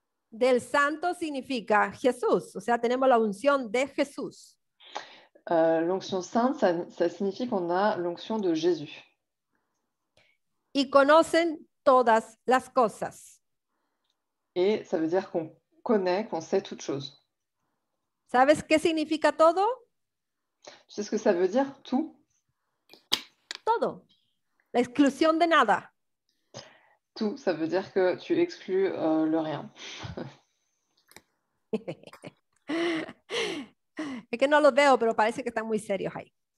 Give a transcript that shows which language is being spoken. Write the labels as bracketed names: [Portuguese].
[Spanish] Del Santo significa Jesús, o sea, tenemos la unción de Jesús. [French] L'onction sainte, ça signifie qu'on a l'onction de Jésus. [Spanish] Y conocen todas las cosas. [French] Et ça veut dire qu'on connaît, qu'on sait toutes choses. [Spanish] ¿Sabes qué significa todo? [French] Tu sais ce que ça veut dire, tout? [Spanish] Todo. La exclusión de nada. [French] Tout, ça veut dire que tu exclus le rien. [Spanish] Es que no los veo, pero parece que están muy serios ahí.